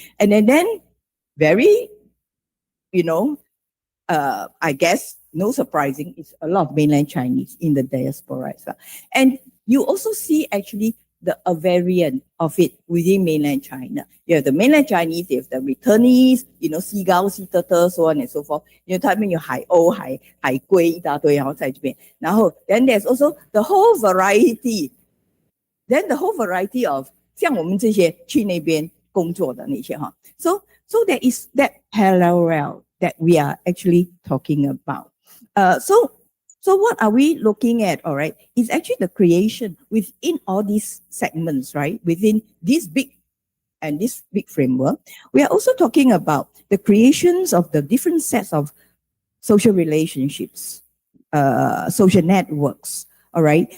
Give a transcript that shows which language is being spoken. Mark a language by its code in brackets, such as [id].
[en] And then very, I guess, no surprising, it's a lot of mainland Chinese in the diaspora as well. And you also see actually a variant of it within mainland China. You have the mainland Chinese, you have the returnees, seagull, sea turtle, so on and so forth. [zh] 他们有海鸥、海龟一大堆，然后在这边。然后 [en] then there's also the whole variety. Then the whole variety of [zh] 像我们这些去那边工作的那些哈。 [en] So there is that parallel that we are actually talking about. So what are we looking at, all right, is actually the creation within all these segments, right, within this big framework. We are also talking about the creations of the different sets of social relationships, social networks, all right.